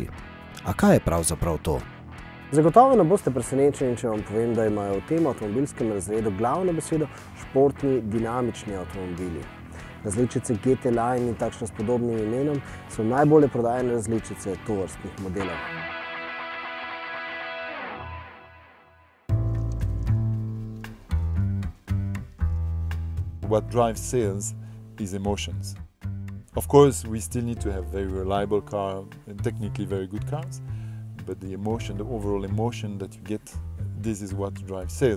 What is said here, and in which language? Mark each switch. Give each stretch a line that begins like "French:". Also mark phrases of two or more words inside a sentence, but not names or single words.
Slovenian: A kaj je pravzaprav to? Zagotovo ne boste presenečeni, če vam povem, da imajo v tem avtomobilskem razredu glavno besedo športni, dinamični avtomobili. Različice GT Line in takšne s podobnim imenom so najbolje prodajane različice tovrstnih modelov.
English: What drives sales is emotions. Of course, we still need to have very reliable car and technically very good cars, but the emotion, the overall emotion that you get, this is what drives sales.